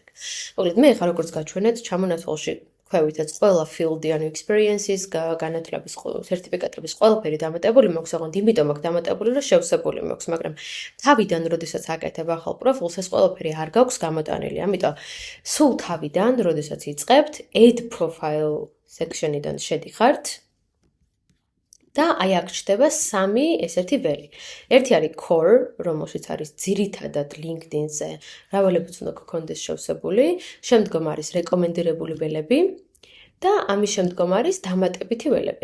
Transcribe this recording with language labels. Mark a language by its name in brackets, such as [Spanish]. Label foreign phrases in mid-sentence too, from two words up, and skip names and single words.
[Georgian] მოკლედ მე ხარ როგორც გაჩვენეთ, ჩამონათვალში ხვევითაც ყველა field-ი, ანუ experience-ის, განათლების სერტიფიკატების ყველაფერი დამატებული მაქვს, ოღონდ იმიტომ აქვს დამატებული, რომ შევსებული მაქვს, მაგრამ თავიდან, როდესაც აკეთებ ახალ პროფილს, ეს ყველაფერი არ გაქვს გამოტანილი. ამიტომ სულ თავიდან, როდესაც იწყებთ, [English] add profile section- [Georgian] იდან შედიხართ და აი აქ ჩნდება სამი ესეთი ველი. ერთი არის core, რომელშიც არის ძირითადად LinkedIn-ზე რავალებიც უნდა გქონდეს შევსებული, შემდგომ არის რეკომენდირებული ველები და ამის შემდგომ არის დამატებითი ველები.